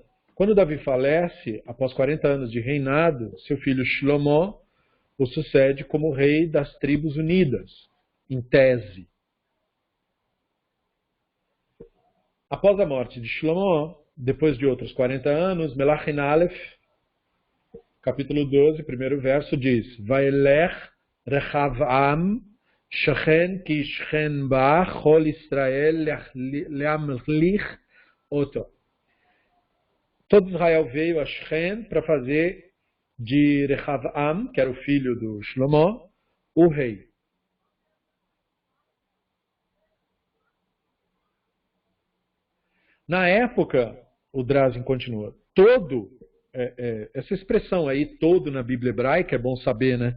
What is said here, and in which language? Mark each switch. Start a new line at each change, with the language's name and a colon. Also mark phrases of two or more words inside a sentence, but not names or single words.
Portuguese: Quando Davi falece, após 40 anos de reinado, seu filho Shlomo o sucede como rei das tribos unidas, em tese. Após a morte de Shlomo, depois de outros 40 anos,
Hebrew: מלכים אלף,
Portuguese: capítulo 12, primeiro verso, diz:
Hebrew: וילך רחבעם שכם כי שכם בא כל ישראל להמליך אתו.
Portuguese: Todo Israel veio a Shechen para fazer de Rechavam, que era o filho do Shlomo, o rei. Na época, o Drazen continua, essa expressão aí, todo na Bíblia hebraica, é bom saber, né?